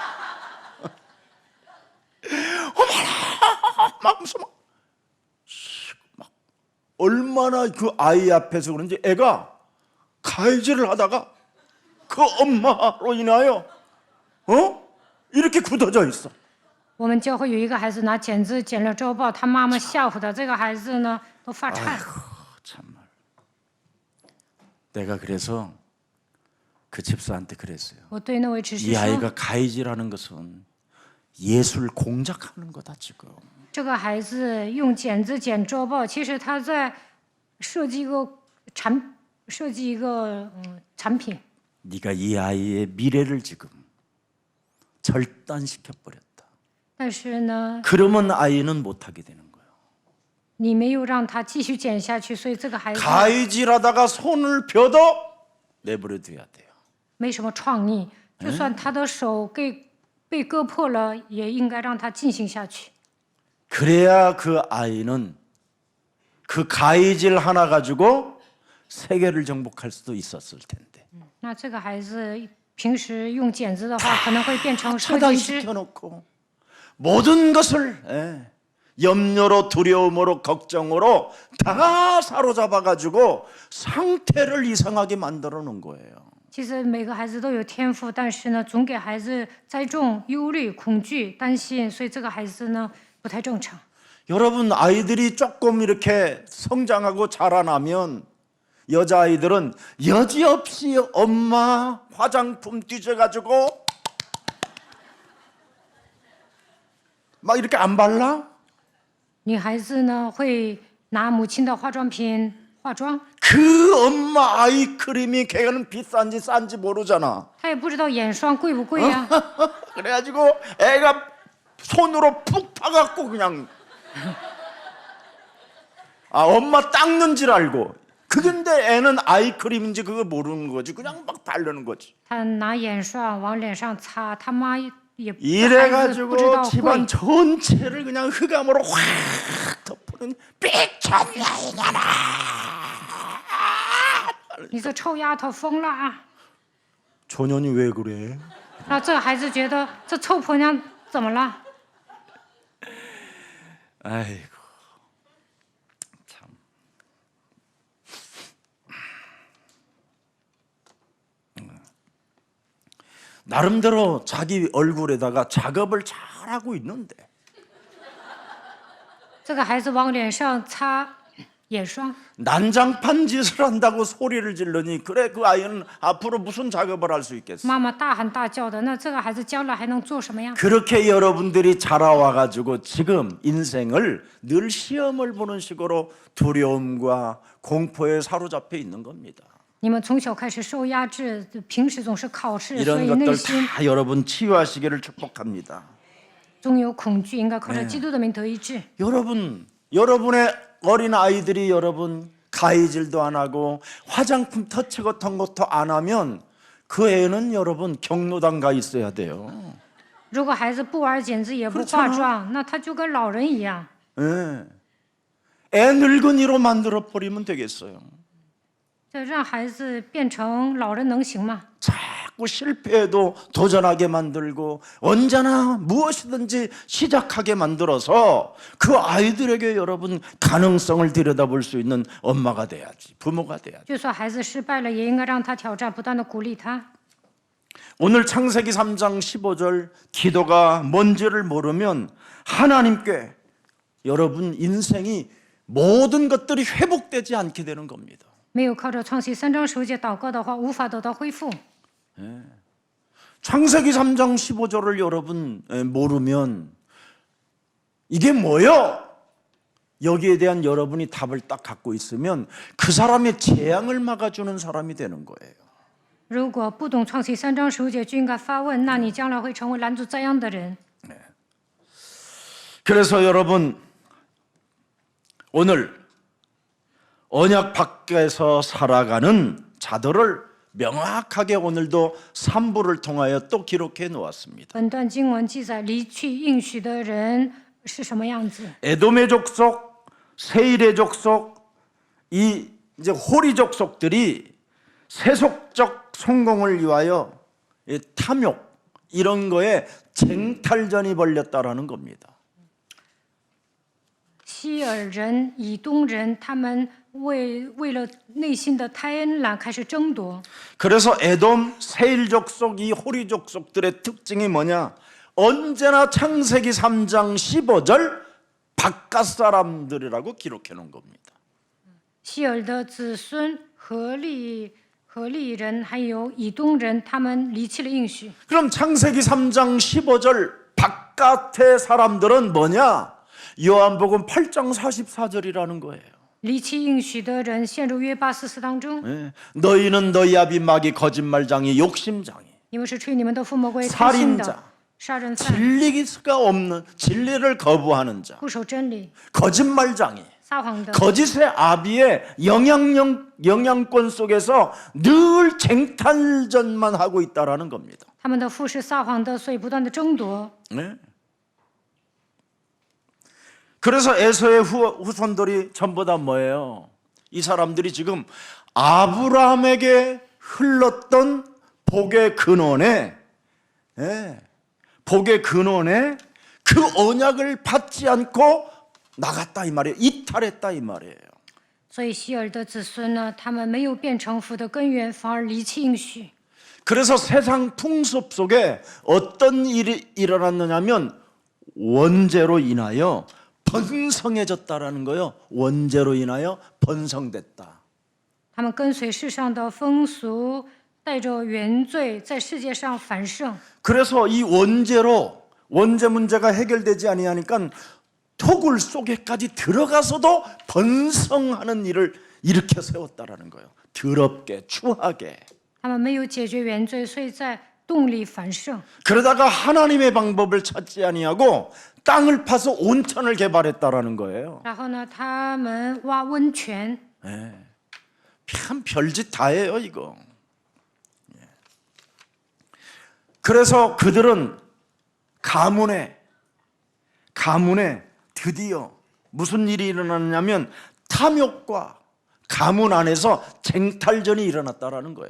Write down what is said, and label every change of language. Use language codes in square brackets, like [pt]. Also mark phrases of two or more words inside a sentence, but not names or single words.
[ko] 어머나 막 무슨 막 얼마나 그 아이 앞에서 그런지 애가 가위질을 하다가 그 엄마로 인하여 이렇게 굳어져 있어. [zh] 我们教会有一个孩子拿剪子剪了周报，他妈妈吓唬他，这个孩子呢都发颤。 [ko] 참말. 내가 그래서 그 집사한테 그랬어요. [zh] 我对那位执事 [ko] 이 [zh] 说， [ko] 아이가 가위질하는 것은 예술 공작하는 거다 지금. [zh] 这个孩子用剪子剪周报，其实他在设计一个产品。 [ko] 네가 이 아이의 미래를 지금 절단시켜 버렸다. [zh] 但是呢， [ko] 그러면 아이는 못하게 되는 거예요. [zh] 你没有让他继续剪下去，所以这个孩子 [ko] 가위질하다가 손을 벼도 내버려 둬야 돼요. [zh] 没什么创意。就算他的手被割破了，也应该让他进行下去。 [ko] 그래야 그 아이는 그 가위질 하나 가지고 세계를 정복할 수도 있었을 텐데. [zh] 那这个孩子平时用剪子的话，可能会变成设计师。 [ko] 차단시켜놓고 모든 것을 염려로 두려움으로 걱정으로 다 사로잡아 가지고 상태를 이상하게 만들어 놓은 거예요. [zh] 其实每个孩子都有天赋，但是呢，总给孩子栽种忧虑、恐惧、担心，所以这个孩子呢不太正常。 [ko] 여러분 아이들이 조금 이렇게 성장하고 자라나면 여자아이들은 여지없이 엄마 화장품 뒤져가지고 막 이렇게 안 발라? [zh] 女孩子呢会拿母亲的化妆品化妆， [ko] 그 엄마 아이크림이 걔는 비싼지 싼지 모르잖아. [zh] 她也不知道眼霜贵不贵呀、 [ko] 그래가지고 애가 손으로 푹 파갖고 그냥 엄마 닦는 줄 알고 그런데 애는 아이크림인지 그거 모르는 거지 그냥 막 바르는 거지. [zh] 她拿眼霜往脸上擦，她妈也孩子不知 [ko] 이래가지고 [zh] 道 [ko] 집안 [zh] 贵， [ko] 전체를 그냥 흑암으로 확 덮는 삐쳤냐. [zh] 你这臭丫头疯了啊！ [ko] 조년이 왜 그래? [zh] 然后这个孩子觉得这臭婆娘怎么了？ [ko] 아이고 참. 나름대로 자기 얼굴에다가 작업을 잘하고 있는데 [zh] 这个孩子往脸上擦眼霜， [ko] 난장판 짓을 한다고 소리를 지르니 그래 그 아이는 앞으로 무슨 작업을 할 수 있겠어? [zh] 妈妈大喊大叫的，那这个孩子将来还能做什么呀？ [ko] 그렇게 여러분들이 자라와 가지고 지금 인생을 늘 시험을 보는 식으로 두려움과 공포에 사로잡혀 있는 겁니다. [zh] 你们从小开始受压制，平时总是考试，所 [ko] 이런 [zh] 以内 [ko] 것들 [zh] 心 [ko] 다 여러분 치유하시기를 축복합니다. [zh] 总有恐惧，应该靠着基督的名得医治。 [ko] 여러분의 어린 아이들이 여러분 가위질도 안 하고 화장품 터치 같은 것도 안 하면 그 애는 여러분 경로당 가 있어야 돼요. [zh] 如果孩子不玩剪子也不化妆，那他就跟老人一样。 [ko] 예. 애 늙은이로 만들어 버리면 되겠어요. [zh] 这让孩子变成老人能行吗？ [ko] 자꾸 실패해도 도전하게 만들고 언제나 무엇이든지 시작하게 만들어서 그 아이들에게 여러분 가능성을 들여다볼 수 있는 엄마가 돼야지, 부모가 돼야지. [zh] 就算孩子失败了，也应该让他挑战，不断的鼓励他。 [ko] 오늘 창세기 3장 15절 기도가 뭔지를 모르면 하나님께 여러분 인생이 모든 것들이 회복되지 않게 되는 겁니다. [zh] 没有靠着创世3章10节祷告的话，无法得到恢复。 [ko] 창세기 3장 15절을 여러분 모르면 이게 뭐요? 여기에 대한 여러분이 답을 딱 갖고 있으면 그 사람의 재앙을 막아주는 사람이 되는 거예요. [zh] 如果不懂创世3章10节，就应该发问，那你将来会成为拦阻灾殃的人。 [ko] 그래서 여러분 오늘 언약 밖에서 살아가는 자들을 명확하게 오늘도 3부를 통하여 또 기록해 놓았습니다. [zh] 本段经文记载离去应许的人是什么样子。 [ko] 에돔의 족속, 세일의 족속, 이 이제 호리 족속들이 세속적 성공을 위하여 이 탐욕 이런 거에 쟁탈전이 벌렸다라는 겁니다. [zh] 希尔人、以东人，他们为了内心的贪婪开始争夺。 [ko] 그래서 에돔, 세일 족속, 이 호리 족속들의 특징이 뭐냐? 언제나 창세기 3장 15절 바깥 사람들이라고 기록해 놓은 겁니다. [zh] 希尔的子孙何利人还有以东人，他们离弃了应许。 [ko] 그럼 창세기 3장 15절 바깥의 사람들은 뭐냐? 요한복음 8장 44절이라는 거예요. [zh] 离弃应许的人陷入约巴44当中， [ko] 예. 너희는 너희 아비 마귀 거짓말장이 욕심장이 [zh] 因为是吹你们的父魔鬼贪心 [ko] 살인자 [zh] 的杀人犯， [ko] 진리가 없는 진리를 거부하는 자 [zh] 不守真理、 [ko] 거짓말장이 [zh] 撒谎的， [ko] 거짓의 아비의 영향권 속에서 늘 쟁탈전만 하고 있다라는 겁니다. [zh] 他们的父是撒谎的，所以不断的争夺。 [ko] 네. 그래서 에서의 후손들이 전부 다 뭐예요? 이 사람들이 지금 아브라함에게 흘렀던 복의 근원에, 복의 근원에 그 언약을 받지 않고 나갔다 이 말이에요. 이탈했다 이 말이에요. [zh] 所以希尔的子孙呢，他们没有变成福的根源，反而离弃应许。 [ko] 그래서 세상 풍습 속에 어떤 일이 일어났느냐면 원죄로 인하여 번성해졌다라는 거요. 원죄로 인하여 번성됐다. [zh] 他们跟随世上的风俗，带着原罪，在世界上繁盛。 [ko] 그래서 이 원죄 문제가 해결되지 아니하니까 토굴 속에까지 들어가서도 번성하는 일을 일으켜 세웠다라는 거예요. 더럽게 추하게. [zh] 他们没有解决原罪，所以在洞里繁盛。 [ko] 그러다가 하나님의 방법을 찾지 아니하고 땅을 파서 온천을 개발했다라는 거예요. [zh] 然后呢，他们挖温泉， [ko] 참 별짓 다 해요 이거. 그래서 그들은 가문에 드디어 무슨 일이 일어났냐면 탐욕과 가문 안에서 쟁탈전이 일어났다라는 거예요.